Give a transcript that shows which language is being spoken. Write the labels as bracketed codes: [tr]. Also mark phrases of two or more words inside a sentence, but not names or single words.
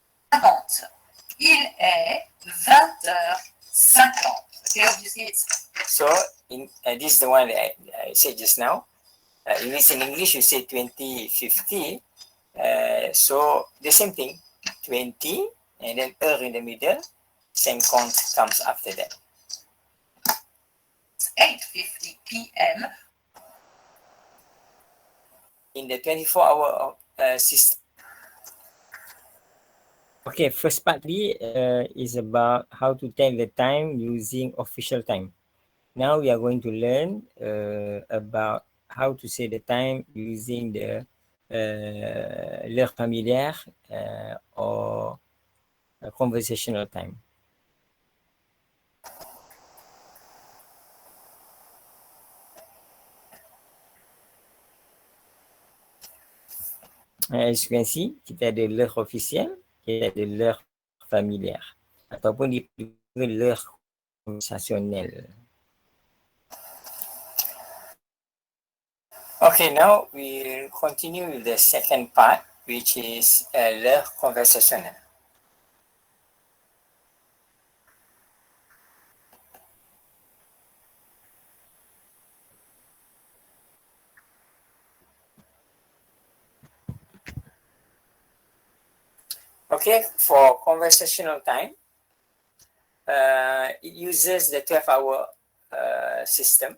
[fr] Il est 20h50. [en] Okay, obviously it's So this is the one that I said just now. If it's in English, you say 2050. So the same thing, 20, and then in the middle, 50 comes after that. 8:50 p.m. In the 24-hour system. Okay, first part is about how to tell the time using official time. Now we are going to learn about how to say the time using the [fr] l'heure familière [en] or conversational time. As you can see, [ms] kita ada [fr] l'heure officielle, [ms] kita ada [fr] l'heure familière [ms] ataupun [fr] l'heure conversationnelle. [en] Okay, now we'll continue with the second part, which is [fr] l'heure conversationnelle. [en] Okay, for conversational time, it uses the 12-hour system.